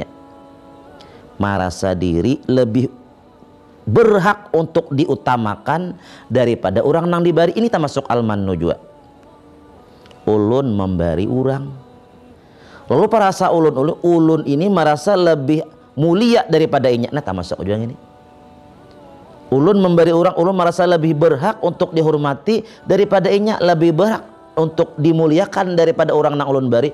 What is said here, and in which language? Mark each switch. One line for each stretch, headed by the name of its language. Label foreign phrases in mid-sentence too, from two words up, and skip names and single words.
Indonesian: Merasa diri lebih berhak untuk diutamakan daripada orang yang diberi. Ini termasuk al-mannu juga. Ulun memberi orang, lalu perasa ulun ini merasa lebih mulia daripada inya. Nah, termasuk juga ini. Ulun memberi orang, ulun merasa lebih berhak untuk dihormati daripada inya, lebih berhak untuk dimuliakan daripada orang yang ulun beri.